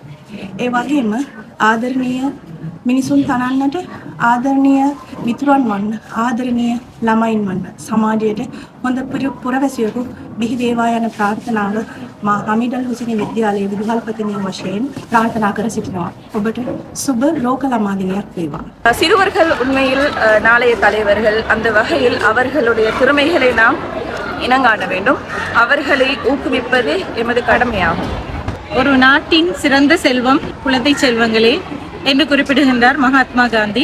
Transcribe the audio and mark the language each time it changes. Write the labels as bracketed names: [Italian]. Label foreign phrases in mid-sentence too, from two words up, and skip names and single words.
[Sinhala] ඒ වගේම ආදරණීය මිනිසුන් තනන්නට ආදරණීය මිතුරන් වන්න ආදරණීය ළමයින් වන්න සමාජයට හොඳ පුරවැසියෙකු බිහි වේවා යන ප්‍රාර්ථනාව මා හමීඩ් අල් හුසේනි විද්‍යාලයේ විදුහල්පතිනිය වශයෙන් ප්‍රාර්ථනා කර සිටිනවා. ඔබට සුබ ලෝක ළමා දිනයක් වේවා. [Tamil] சிறுவர்கள் உண்மையில் நாளைய தலைவர்கள். அந்த வகையில் அவர்களுடைய திறமைகளை நாம் இனங்காண வேண்டும். அவர்களை ஊக்குவிப்பது எமது கடமையாகும். ஒரு நாட்டின் சிறந்த செல்வம் குழந்தை செல்வங்களே என்று குறிப்பிடுகின்றார் மகாத்மா காந்தி.